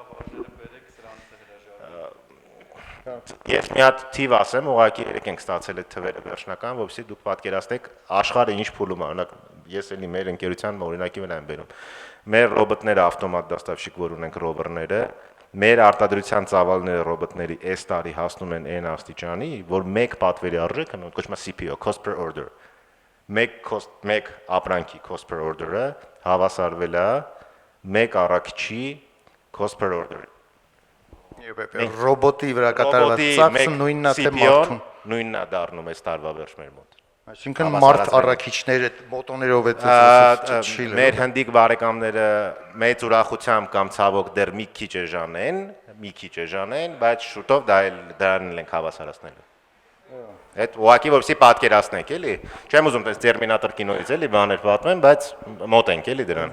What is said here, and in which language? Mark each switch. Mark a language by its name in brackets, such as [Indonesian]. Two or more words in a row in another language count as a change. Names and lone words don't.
[Armenian] Ես մի հատ թիվ ասեմ, ուղղակի երեք ենք ստացել այդ թվերը վերջնական, որովհետեւ դուք պատկերացնեք աշխարհը ինչ փուլում է, օրինակ ես էլի մեր ընկերության օրինակի վրա եմ բերում։ Մեր ռոբոտները ավտոմատ դաստավշիկ, որ ունենք ռովերները, մեր արտադրության ծավալները ռոբոտների այս տարի հասնում են այն աստիճանի, որ մեկ պատվերի արժեքը կոչվում է CPO, [English] cost per order։ [Armenian] Մեկ ապրանքի [English] cost per order- [Armenian] ը հավասարվել է մեկ առաքիչի [English] cost per order։ [Armenian] Ռոբոտի վրա կատարված ծախսը նույնն է թե մարդուն։ Նույնն է դառնում այս տարվա վերջ մեր մոտ։ Այսինքն մարդ առաքիչները մոտոներով է ծծծի։ Մեր հնդիկ բարեկամները մեծ ուրախությամբ կամ ցավոք դեռ մի քիչ էժան են, բայց շուտով դրան ենք հավասարացնելու։ Այդ ուղղակի որպեսզի պատկերացնենք, էլի։ Չեմ ուզում տես Տերմինատոր կինոից էլի բաներ պատմեմ, բայց մոտ ենք էլի դրան։